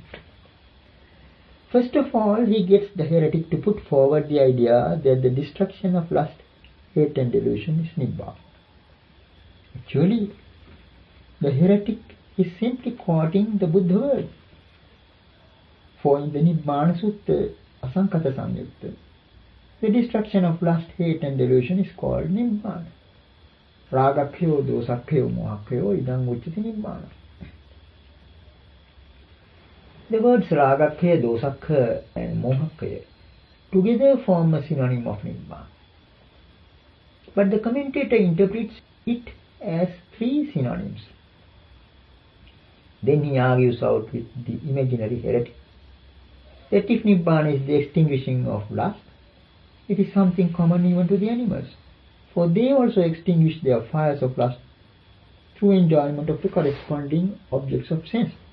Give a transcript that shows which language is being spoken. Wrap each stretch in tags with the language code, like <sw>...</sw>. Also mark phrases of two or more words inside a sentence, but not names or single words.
<en>First of all, he gets the heretic to put forward the idea that the destruction of lust, hate and delusion is Nibbana. Actually, the heretic is simply quoting the Buddha word. For in the Nibbana Sutta, Asankata Samyutta, the destruction of lust, hate and delusion is called Nibbana.</en> <pi>Ragakkhyo, dosakkhyo, mohakkhyo, idang uchati Nibbana.</pi> <en>The words Ragakkhya, dosakkhya and mohakkhya together form a synonym of Nibbana. But the commentator interprets it as three synonyms. Then he argues out with the imaginary heretic that if Nibbana is the extinguishing of lust, it is something common even to the animals, for they also extinguish their fires of lust through enjoyment of the corresponding objects of sense.</en>